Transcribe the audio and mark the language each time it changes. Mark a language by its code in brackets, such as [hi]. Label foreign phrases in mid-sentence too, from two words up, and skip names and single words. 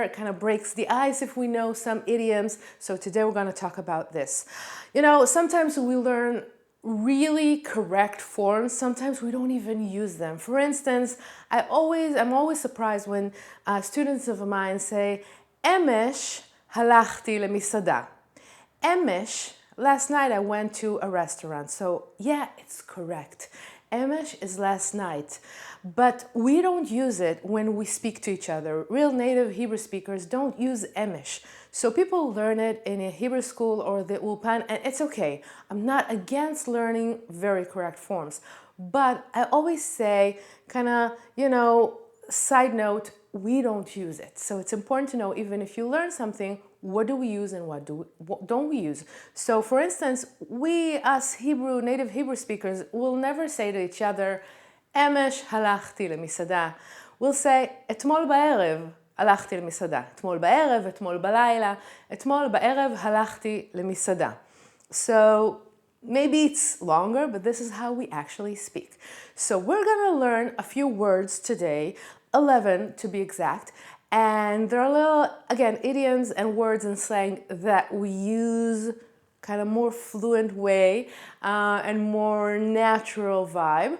[en] It kind of breaks the ice if we know some idioms. So today we're going to talk about this. You know, sometimes we learn really correct forms, sometimes we don't even use them. For instance, I'm always surprised when students of mine say, [he] אמש הלכתי למסעדה. [en] Emesh, last night I went to a restaurant. So yeah, it's correct. Emesh is last night, but we don't use it when we speak to each other. Real native Hebrew speakers don't use Emesh. So people learn it in a Hebrew school or the Ulpan, and it's okay. I'm not against learning very correct forms, but I always say, kind of, side note, we don't use it. So it's important to know, even if you learn something, what do we use and what don't we use? So for instance, us native Hebrew speakers, will never say to each other, [he] אמש הלכתי למסעדה. [en] We'll say, [he] אתמול בערב הלכתי למסעדה. אתמול בערב, אתמול בלילה, אתמול בערב הלכתי למסעדה. [en] So maybe it's longer, but this is how we actually speak. So we're going to learn a few words today, 11 to be exact, and there are little, again, idioms and words and slang that we use kind of more fluent way and more natural vibe.